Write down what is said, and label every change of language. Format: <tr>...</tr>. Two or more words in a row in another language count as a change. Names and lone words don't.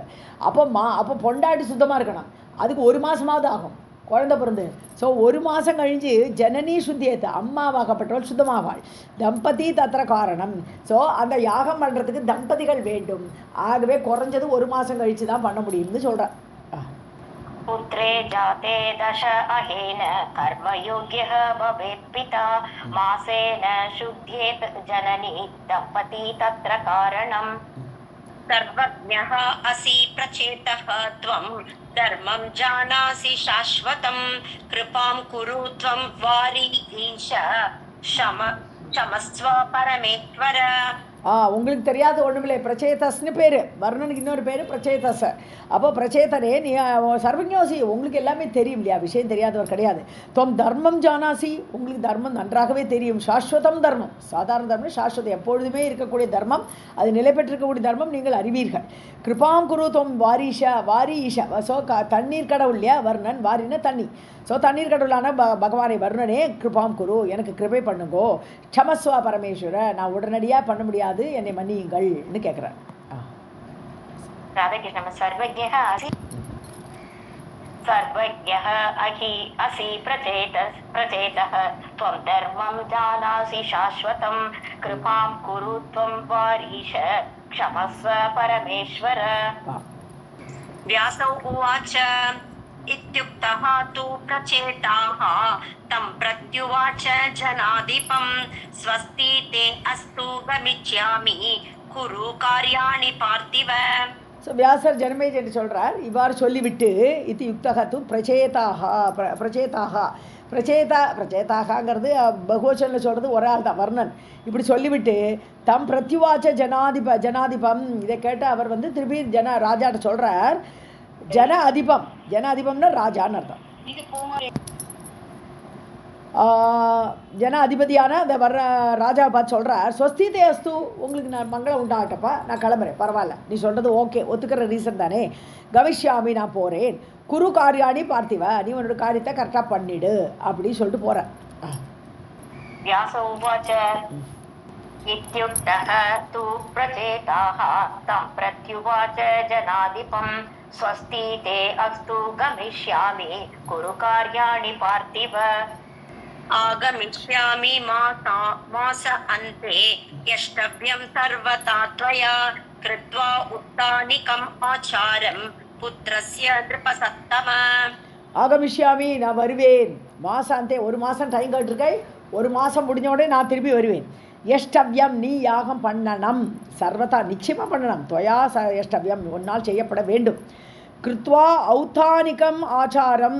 <ta>அப்போ பொண்டாட்டி சுத்தமாக இருக்கணும். அதுக்கு 1 மாதமாவது ஆகும் குழந்தை பிறந்து. ஸோ 1 மாதம் கழிஞ்சு ஜனனி சுத்தியத்தை, அம்மாவாகப்பட்டவள் சுத்தமாவாள்.</ta> <sa>दम्पती तत्र कारणम्.</sa> <ta>ஸோ அந்த யாகம் பண்ணுறதுக்கு தம்பதிகள் வேண்டும். ஆகவே குறைஞ்சது 1 மாதம் கழித்து தான் பண்ண முடியும்னு சொல்கிறேன்.</ta> <sa>पुत्रे जाते दश अहेन कर्मयोग्यः भवेत् पिता मासेन शुद्धेत् जननी दम्पती तत्र कारणम्. सर्वज्ञः असि प्रचेतः त्वं धर्मं जानासि शाश्वतं कृपां कुरु त्वं वारी ईश क्षमस्व परमेश्वर.</sa> <ta>உங்களுக்கு தெரியாத ஒன்றுமில்லை, பிரச்சேதஸ்னு பேர். வர்ணனுக்கு இன்னொரு பேர் பிரச்சேதஸ். அப்போ பிரச்சேதனே நீ சர்வஜோசி, உங்களுக்கு எல்லாமே தெரியும் இல்லையா, விஷயம் தெரியாதவர் கிடையாது.</ta> <sa>त्वं धर्मं जानासि,</sa> <ta>உங்களுக்கு தர்மம் நன்றாகவே தெரியும். சாஸ்வதம் தர்மம், சாதாரண தர்மம் சாஸ்வதம், எப்பொழுதுமே இருக்கக்கூடிய தர்மம், அது நிலை பெற்றிருக்கக்கூடிய தர்மம் நீங்கள் அறிவீர்கள்.</ta> <sa>कृपां कुरु त्वं वारि ईश.</sa> <ta>ஸோ தண்ணீர் கடவுள் இல்லையா வர்ணன், வாரின தண்ணி. ஸோ தண்ணீர் கடவுளான பகவானை வர்ணனே</ta> <sa>कृपां कुरु,</sa> <ta>எனக்கு கிருபை பண்ணுங்கோ.</ta> <sa>क्षमस्व परमेश्वर,</sa> <ta>நான் உடனடியாக பண்ண முடியாது, என்னை மன்னியுங்கள்னு கேட்குறேன்.</ta> <sa>सर्वज्ञः असि प्रचेतः त्वं धर्मं जानासि शाश्वतं कृपां कुरु त्वं वारीश क्षमस्व परमेश्वर. व्यासौ उवाच इत्युक्तः तु प्रचेताः तं प्रत्युवाच जनाधिपं स्वस्ति ते अस्तु गमिष्यामि कुरु कार्याणि पार्थिव.</sa> <ta>ஸோ வியாசர் ஜனமேஜ் என்று சொல்கிறார். இவ்வாறு சொல்லிவிட்டு இது யுக்தகத்து பிரச்சேதாங்கிறது பகுவச்சனில் சொல்கிறது ஒரு ஆள் தான், வர்ணன். இப்படி சொல்லிவிட்டு</ta> <sa>तं प्रत्युवाच जनाधिपं,</sa> <ta>இதை கேட்டு அவர் வந்து திருப்பி ராஜாட்ட சொல்கிறார். ஜன ராஜான்னு அர்த்தம். ஜன அதிபதியான அந்த வர்ற ராஜா பார்த்து சொல்கிறார்,</ta> <sa>स्वस्तिते अस्तु,</sa> <ta>உங்களுக்கு நான் மங்களம் உண்டாகட்டப்பா, நான் கிளம்புறேன், பரவாயில்ல, நீ சொல்கிறது ஓகே, ஒத்துக்கிற ரீசன் தானே. கவிஷ்யாமி, நான் போகிறேன்.</ta> <sa>कुरु कार्याणि पार्थिव,</sa> <ta>நீ உன்னோட காரியத்தை கரெக்டாக பண்ணிடு அப்படின்னு சொல்லிட்டு போகிறேன்.</ta> <sa>इत्युक्तः तु प्रचेताः तं प्रत्युवाच जनाधिपं स्वस्ति ते अस्तु गमिष्यामि कुरु कार्याणि पार्थिव. आगमिष्यामि मास अन्ते यष्टव्यं सर्वथा त्वया कृत्वा उत्तानिकम् आचारं पुत्रस्य नृपसत्तम.</sa> <ta>ஆகமிஷ்யாமி, நான் வருவேன். மாசாந்தே, 1 மாதம் டைம் கேட்டிருக்கை, 1 மாதம் முடிஞ்ச உடனே நான் திரும்பி வருவேன். எஷ்டவ்யம், நீ யாகம் பண்ணணும், சர்வதா நிச்சயமாக பண்ணணும்.</ta> <sa>त्वया यष्टव्यम्,</sa> <ta>1 நாள் செய்யப்பட வேண்டும்.</ta> <sa>कृत्वा औत्तानिकम् आचारम्.</sa>